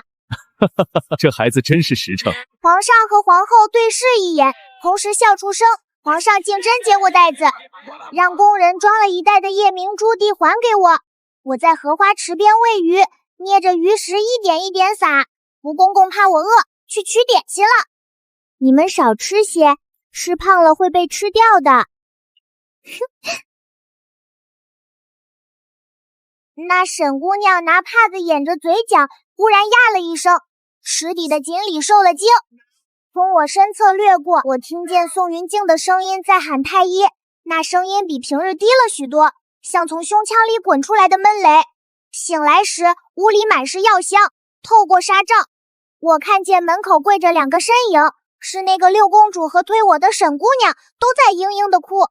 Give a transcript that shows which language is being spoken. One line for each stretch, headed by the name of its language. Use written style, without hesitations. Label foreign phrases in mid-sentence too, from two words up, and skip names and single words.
Chinese: 這孩子真是實誠。皇上和皇後對視一眼，同時笑出聲。皇上竟真接過袋子，讓工人裝了一袋的夜明珠遞還給我。我在荷花池邊餵魚，捏着魚食一點一點撒。吳公公怕我餓，去取點心了。你們少吃些，吃胖了會被吃掉的。那沈姑娘拿帕子掩着嘴角，忽然呀了一聲，池底的錦鯉受了驚。從我身側掠過，我聽見宋雲靜的聲音在喊太醫，那聲音比平日低了許多，像從胸腔裡滾出來的悶雷。醒來時，屋裡滿是藥香，透過紗帳，我看見門口跪着2個身影，是那個六公主和推我的沈姑娘，都在嚶嚶的哭。